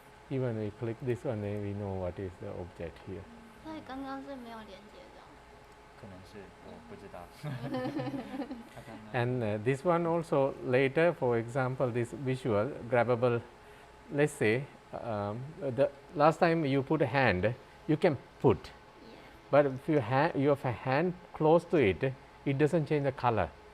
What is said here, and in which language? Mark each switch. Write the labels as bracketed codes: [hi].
[en] Even we click this one, we know what is the object here. [zh] 所以刚刚是没有连接的。可能是我不知道。 [en] And this one also later, for example, this visual grabbable. Let's say the last time you put a hand, you can put, but if you have a hand close to it, it doesn't change the color.